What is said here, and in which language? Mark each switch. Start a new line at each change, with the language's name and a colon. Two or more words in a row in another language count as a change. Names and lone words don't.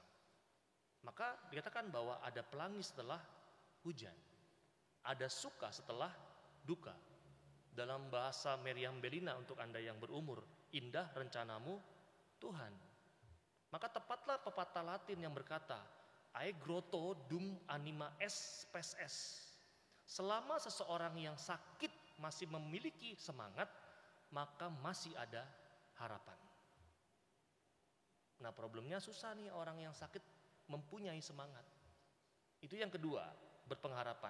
Indonesian: Maka dikatakan bahwa ada pelangi setelah hujan, ada suka setelah duka. Dalam bahasa Meriam Bellina untuk Anda yang berumur, indah rencanamu Tuhan. Maka tepatlah pepatah Latin yang berkata,
Latin: ae grotto dum anima est spes est.
Indonesian: Selama seseorang yang sakit masih memiliki semangat, maka masih ada harapan. Nah problemnya susah nih orang yang sakit mempunyai semangat. Itu yang kedua, berpengharapan.